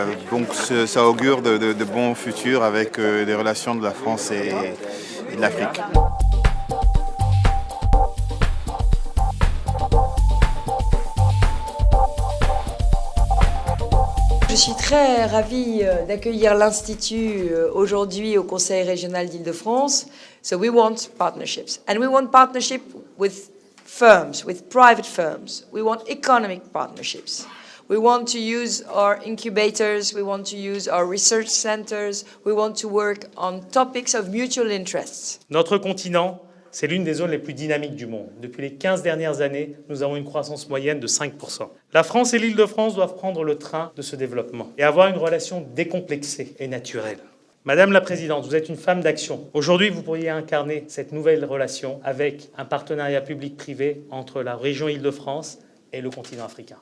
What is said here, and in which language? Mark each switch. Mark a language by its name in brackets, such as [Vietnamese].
[French] Donc ça augure de bons futurs avec les relations de la France et de l'Afrique. Je suis très ravie d'accueillir l'Institut aujourd'hui au Conseil régional d'Île-de-France. [English] So we want partnerships. And we want partnership with firms, with private firms. We want economic partnerships. We want to use our incubators, we want to use our research centers, we want to work on topics of mutual interests. [French] Notre continent, c'est l'une des zones les plus dynamiques du monde. Depuis les 15 dernières années, nous avons une croissance moyenne de 5%. La France et l'Île-de-France doivent prendre le train de ce développement et avoir une relation décomplexée et naturelle. Madame la Présidente, vous êtes une femme d'action. Aujourd'hui, vous pourriez incarner cette nouvelle relation avec un partenariat public-privé entre la région Île-de-France et le continent africain.